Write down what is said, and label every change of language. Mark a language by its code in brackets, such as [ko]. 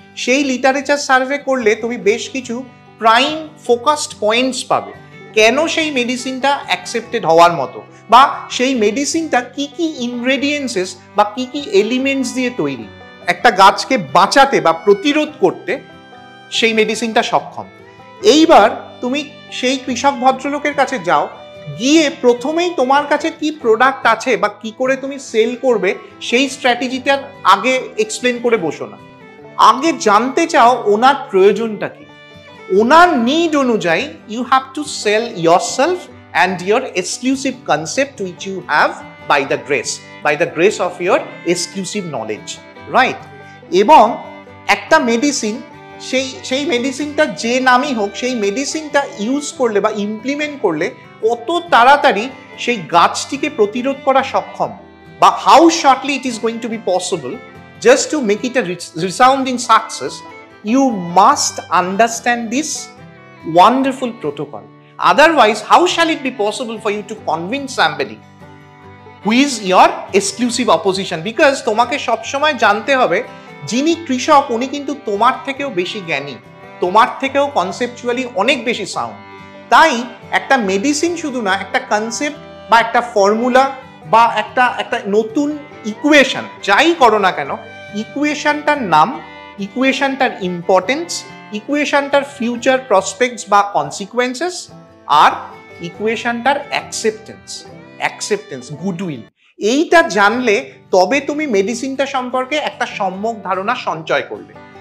[bn] সেই literature survey করলে তুমি বেশ কিছু প্রাইম ফোকাসড পয়েন্টস পাবে, কেন সেই মেডিসিনটা অ্যাকসেপ্টেড হওয়ার মতো, বা সেই মেডিসিনটা কি কি ইনগ্রেডিয়েন্টস বা কি কি এলিমেন্টস দিয়ে তৈরি, একটা গাছকে বাঁচাতে বা প্রতিরোধ করতে সেই মেডিসিনটা সক্ষম। এইবার তুমি সেই কৃষক ভদ্রলোকের কাছে যাও, গিয়ে প্রথমেই তোমার কাছে কি প্রোডাক্ট আছে বা কি করে তুমি সেল করবে সেই স্ট্র্যাটেজিটার আগে এক্সপ্লেন করে বসো না। আগে জানতে চাও ওনার প্রয়োজনটা কি, ওনার নিড অনুযায়ী [en] You have to sell yourself and your exclusive concept which you have by the grace of your exclusive knowledge, right? [bn] এবং একটা মেডিসিন, সেই মেডিসিনটা যে নামই হোক, সেই মেডিসিনটা ইউজ করলে বা ইমপ্লিমেন্ট করলে কত তাড়াতাড়ি সেই গাছটিকে প্রতিরোধ করা সক্ষম, বা [en] How shortly it is going to be possible, just to make it a resounding success, you must understand this wonderful protocol. Otherwise, how shall it be possible for you to convince somebody who is your exclusive opposition? [bn] Because তোমাকে সবসময় জানতে হবে যিনি কৃষক উনি কিন্তু তোমার থেকেও বেশি জ্ঞানী, তোমার থেকেও কনসেপচুয়ালি অনেক বেশি সাউন্ড। তাই একটা মেডিসিন শুধু না, একটা কনসেপ্ট বা একটা ফর্মুলা বা একটা নতুন ইকুয়েশন, যাই করো না কেন, ইকুয়েশনটার নাম, ইকুয়েশনটার ইম্পর্টেন্স, ইকুয়েশনটার ফিউচার প্রসপেক্টস বা কনসিকুয়েন্সেস, আর ইকুয়েশনটার অ্যাকসেপ্টেন্স, গুডউইল, এইটা জানলে তবে তুমি মেডিসিনটা সম্পর্কে একটা সম্যক ধারণা সঞ্চয় করবে।